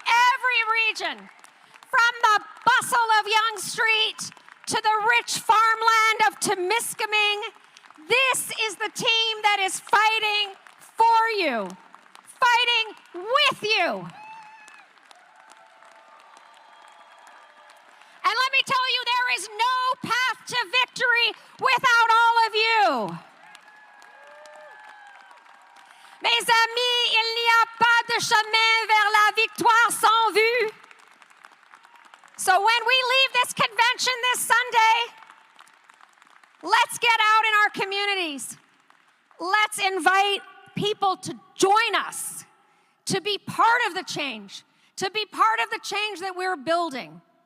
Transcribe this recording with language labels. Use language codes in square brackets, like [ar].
[en] Every region. From the bustle of Yonge Street to the rich farmland of Temiskaming, this is the team that is fighting for you, fighting with you. And let me tell you, there is no path to victory without all of you. [fr] Mes amis, il n'y a pas de chemin vers la victoire sans vue. [en] So when we leave this convention this Sunday, let's get out in our communities. Let's invite people to join us, to be part of the change, to be part of the change that we're building.